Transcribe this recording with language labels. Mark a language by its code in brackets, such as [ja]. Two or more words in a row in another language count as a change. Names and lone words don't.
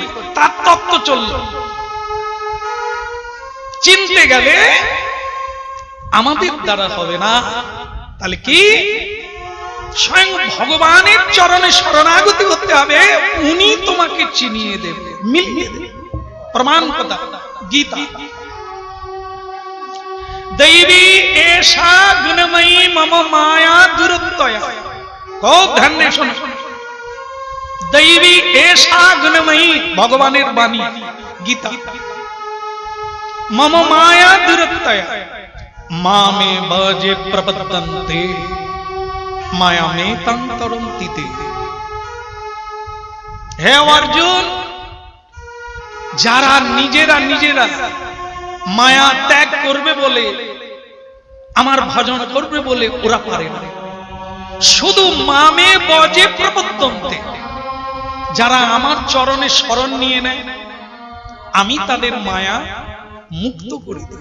[bn] তার তত্ত্ব চলল। চিনতে গেলে আমাদের দ্বারা হবে না। তাহলে কি? স্বয়ং ভগবানের চরণে শরণাগতি করতে হবে, উনি তোমাকে চিনিয়ে দেবে, মিলিয়ে দেবে। প্রমাণ কথা গীতা। [sa] दैवी एषा गुणमयी मम माया दुरुत्तया। [hi] खूब ध्यान से सुनो। [sa] दैवी एषा गुणमयी, [bn] ভগবানের বাণী গীতা। [sa] मम माया दुरुत्तया मामे भजे प्रपद्यन्ते माया में तं तरन्ति ते। हे अर्जुन, [bn] যারা নিজেরা নিজেরা মায়া ত্যাগ করবে বলে, আমার ভজন করবে বলে ওরা পারে না। শুধু [sa] মামে বজে প্রপদ্যন্তে, [bn] যারা আমার চরণে শরণ নিয়ে নেয়, আমি তাদের মায়া মুক্ত করে দিই।